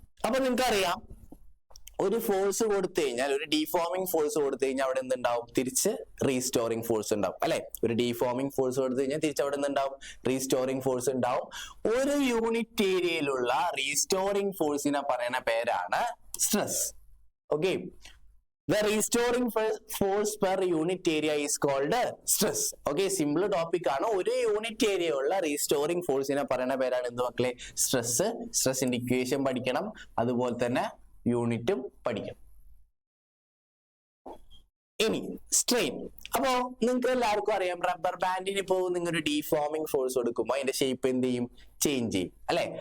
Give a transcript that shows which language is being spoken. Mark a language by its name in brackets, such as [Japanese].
[Malayalam] അപ്പൊ നിങ്ങൾക്കറിയാം, ഒരു ഫോഴ്സ് കൊടുത്തു കഴിഞ്ഞാൽ, ഒരു ഡീഫോമിംഗ് ഫോഴ്സ് കൊടുത്തു കഴിഞ്ഞാൽ അവിടെ എന്തുണ്ടാവും? തിരിച്ച് റീസ്റ്റോറിംഗ് ഫോഴ്സ് ഉണ്ടാവും അല്ലെ? ഒരു ഡീഫോമിംഗ് ഫോഴ്സ് കൊടുത്തു കഴിഞ്ഞാൽ തിരിച്ച് അവിടെ എന്തുണ്ടാവും? റീസ്റ്റോറിംഗ് ഫോഴ്സ് ഉണ്ടാവും. ഒരു യൂണിറ്റ് ഏരിയയിലുള്ള റീസ്റ്റോറിംഗ് ഫോഴ്സിനെ പറയുന്ന പേരാണ് stress. [English] Okay, the restoring force per unit area is called stress. Okay, simple topic [Malayalam] ആണ്. ഒരു യൂണിറ്റ് ഏരിയ ഉള്ള റീസ്റ്റോറിംഗ് ഫോഴ്സിനെ പറയുന്ന പേരാണ് എന്ത് മക്കളെ? സ്ട്രെസ്. സ്ട്രെസിന്റെ ഇക്വേഷൻ പഠിക്കണം, അതുപോലെ തന്നെ യൂണിറ്റും പഠിക്കണം. ഇനി സ്ട്രെയിൻ. അപ്പോ നിങ്ങൾക്ക് എല്ലാവർക്കും അറിയാം, റബ്ബർ ബാൻഡിന് ഇപ്പോ നിങ്ങൾ ഒരു ഡീഫോമിംഗ് ഫോഴ്സ് കൊടുക്കുമ്പോൾ അതിന്റെ ഷേപ്പ് എന്ത് ചെയ്യും? ചേഞ്ച് ചെയ്യും അല്ലെ?